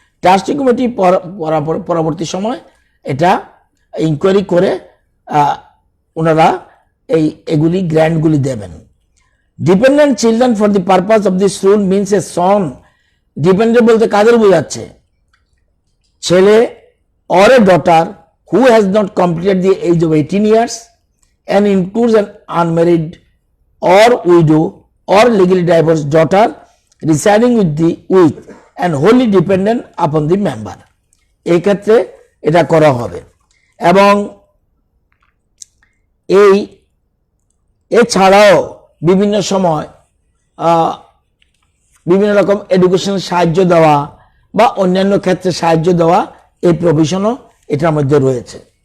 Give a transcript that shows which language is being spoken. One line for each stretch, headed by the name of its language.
Bangla: Trustee committee পরবর্তী সময় এটা ইনকোয়ারি করে ওনারা এগুলি গ্র্যান্টগুলি দেবেন।
English: Dependent children for the purpose of this rule means a son.
Bangla: Dependent বলতে কাদের বোঝাচ্ছে? ছেলে
English: or a daughter who has not completed the age of 18 years and includes an unmarried or widow or legally divorced daughter residing with and wholly dependent upon the member.
Bangla: এই ক্ষেত্রে এটা করা হবে। এবং এছাড়াও বিভিন্ন সময় বিভিন্ন রকম এডুকেশনাল সাহায্য দেওয়া বা অন্যান্য ক্ষেত্রে সাহায্য দেওয়া, এই প্রভিশনও এটার মধ্যে রয়েছে।